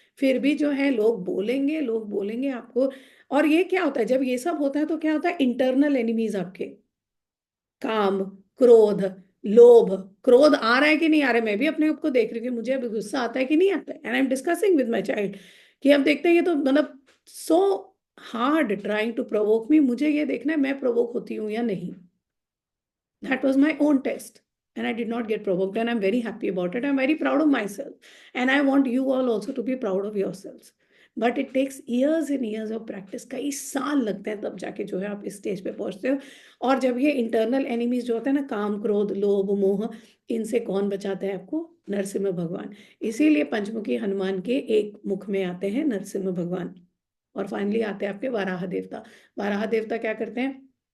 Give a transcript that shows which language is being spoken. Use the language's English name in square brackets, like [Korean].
[Hindi] फिर भी जो है लोग बोलेंगे आपको। और ये क्या होता है, जब ये सब होता है तो क्या होता है, इंटरनल एनिमीज आपके, काम, क्रोध, लोभ। क्रोध आ रहा है कि नहीं आ रहा है, मैं भी अपने आप को देख रही हूँ कि मुझे अभी गुस्सा आता है कि नहीं आता है, [English] and I am discussing with my child [Hindi] कि अब देखते हैं, ये तो मतलब [English] so hard trying to provoke me, [Hindi] मुझे ये देखना है मैं प्रोवोक होती हूँ या नहीं। [English] That was my own test. And I did not get provoked. And I'm very happy about it. I'm very proud of myself. And I want you all also to be proud of yourselves. But it takes years and years of practice. [Hindi] कई साल लगते हैं तब जाके जो है आप इस स्टेज पे पहुंचते हो। और जब ये इंटरनल एनिमीज जो होते हैं ना, काम, क्रोध, लोभ, मोह, इनसे कौन बचाता है आपको? नरसिम्हा भगवान। इसीलिए पंचमुखी हनुमान के एक मुख में आते हैं नरसिम्हा भगवान। और फाइनली आते हैं आपके वाराह देवता। वाराह देवता क्या करते हैं?